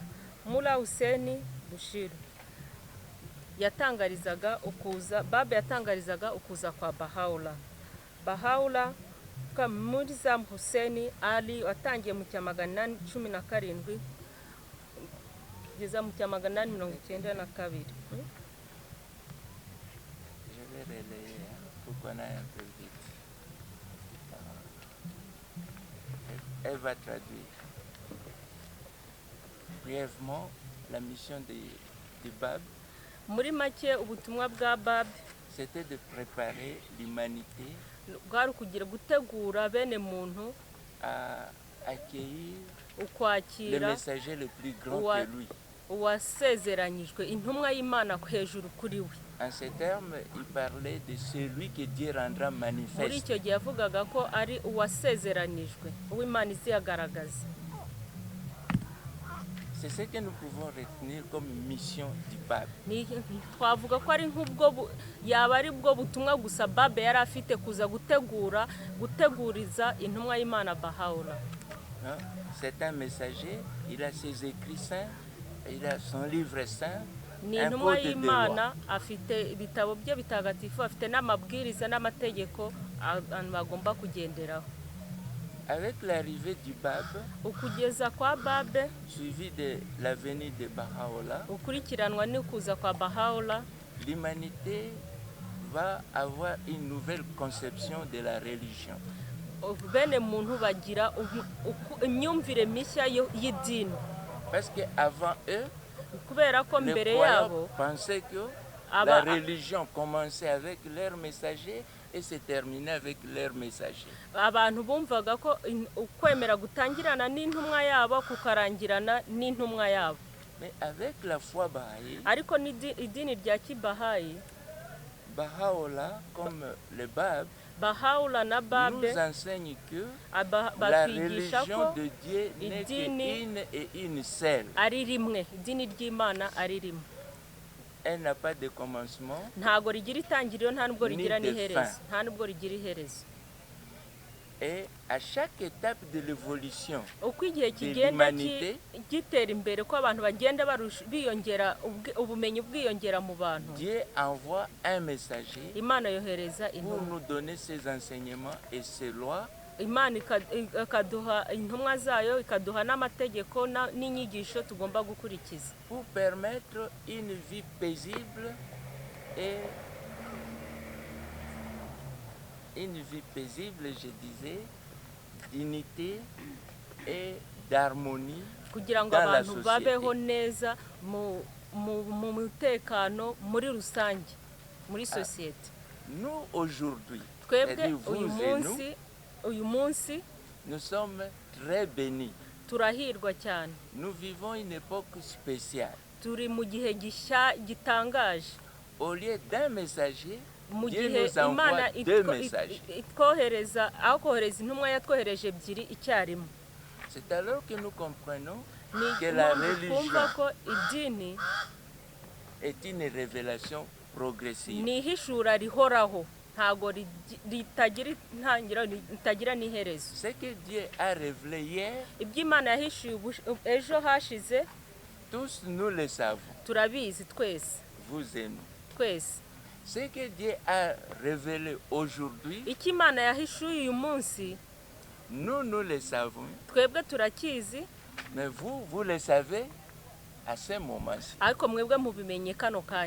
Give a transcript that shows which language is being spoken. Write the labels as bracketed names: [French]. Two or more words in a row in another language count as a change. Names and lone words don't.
[Kinyarwanda] Mullah Hussein Bushir Babe yatangarizaga ukuza kwa Baha'u'llah Mirza Hussein Ali watangiye mu cya 817 kugeza mu cya 892. [French] Elle va traduire. Brièvement, la mission de Babe, [Kinyarwanda] muri make ubutumwa bwa Babe, [French] c'était de préparer l'humanité [Kinyarwanda] bwari kugira gutegura bene muntu [French] à accueillir le [Kinyarwanda] ukwakira [French] messager le plus grand que lui. [Kinyarwanda] Uwasezeranyijwe, intumwa y'Imana hejuru kuri we. [French] En ces termes, il parlait de celui que Dieu rendra [Kinyarwanda] Muri [French] manifeste. [Kinyarwanda] icyo gihe yavugaga ko ari uwasezeranijwe, uw'Imana iziyagaragaza. [French] C'est ce que nous pouvons retenir comme mission du pape. [Kinyarwanda] twavuga ko ari nk'ubwo yaba ari bwo butumwa gusa babe yari afite kuza guteguriza intumwa y'Imana Baha'u'llah. [French] C'est un messager, il a ses écrits saints, il a son livre saint, [Kinyarwanda] ni [French] un [Kinyarwanda] intumwa [French] code de [Kinyarwanda] y'Imana [French] loi. [Kinyarwanda] afite ibitabo bye bitagatifu, afite n'amabwiriza n'amategeko abantu bagomba kugenderaho. [French] Avec l'arrivée du pape, [Kinyarwanda] Ukugeza kwa babe [French] suivi de la venue de Baha'u'llah, [Kinyarwanda] ukurikiranwa n'ukuza kwa Baha'u'llah, [French] l'humanité va avoir une nouvelle conception de la religion. [Kinyarwanda] bene muntu bagira imyumvire mishya y'idini, [French] Parce qu'avant eux, [Kinyarwanda] kubera ko [French] les [Kinyarwanda] mbere [French] croyants [Kinyarwanda] yabo [French] pensaient que [Kinyarwanda] Aba- [French] la religion commençait avec leur messager et se terminait avec leur messager. [Kinyarwanda] abantu bumvaga ko ukwemera gutangirana n'intumwa yabo kukarangirana n'intumwa yabo. [French] Mais avec la foi bahaï, [Kinyarwanda] Ariko idini rya Kibahayi, [French] Baha'u'llah, comme le Bab, [Kinyarwanda] Baha'u'llah na babe [French] nous enseigne que la [Kinyarwanda] batwigisha [French] religion [Kinyarwanda] ko [French] de Dieu n'est [Kinyarwanda] idini- [French] qu'une et une seule. [Kinyarwanda] ari rimwe, idini ry'Imana ari rimwe, [French] Elle n'a pas de commencement. [Kinyarwanda] ntago rigira itangiriro, nta nubwo Ni rigira [French] de [Kinyarwanda] n'iherezo, [French] fin. [Kinyarwanda] nta nubwo rigira iherezo. [French] Et à chaque étape de l'évolution, [Kinyarwanda] Uko igihe [French] de [Kinyarwanda] kigenda [French] l'humanité, [Kinyarwanda] gitera imbere, ko abantu bagenda biyongera, ubumenyi bwiyongera mu bantu, [French] Dieu envoie un messager [Kinyarwanda] Imana yohereza [French] pour [Kinyarwanda] intumwa. [French] nous donner ses enseignements et ses lois [Kinyarwanda] Imana ikaduha intumwa zayo, ikaduha n'amategeko n'inyigisho tugomba gukurikiza, [French] pour permettre une vie paisible et une vie paisible, je disais, d'unité et d'harmonie [Kinyarwanda] kugira ngo [French] dans la [Kinyarwanda] abantu babeho [French] société. [Kinyarwanda] neza mu mutekano muri rusange muri sosiyete. [French] Nous, aujourd'hui, [Kinyarwanda] Twebwe [French] c'est-à-dire vous et nous, [Kinyarwanda] uyu munsi [French] nous sommes très bénis. [Kinyarwanda] turahirwa cyane, [French] Nous vivons une époque spéciale. [Kinyarwanda] turi mu gihe gitangaje. [French] Au lieu d'un messager, [Kinyarwanda] Mu [French] Dieu [Kinyarwanda] gihe [French] nous envoie [Kinyarwanda] Imana [French] deux messagers. [Kinyarwanda] itwohereza, aho kohereza intumwa yatwohereje ebyiri icyarimwe. [French] C'est alors que nous comprenons [Kinyarwanda] Ni [French] que la [Kinyarwanda] impamvu twumva [French] religion [Kinyarwanda] ko idini [French] est une révélation progressive. [Kinyarwanda] ni ihishura rihoraho, ntago ritagira intangiriro, ritagira n'iherezo. [French] Ce que Dieu a révélé hier, [Kinyarwanda] Ibyo Imana yahishuye ejo hashize [French] tous nous le savons, [Kinyarwanda] turabizi twese [French] vous et nous. [Kinyarwanda] twese. [French] Ce que Dieu a révélé aujourd'hui, [Kinyarwanda] Icyo Imana yahishuye uyu munsi [French] nous le savons, [Kinyarwanda] twebwe turakizi, [French] mais vous le savez à ce moment-ci. [Kinyarwanda] ariko mwebwe mubimenye kano kanya.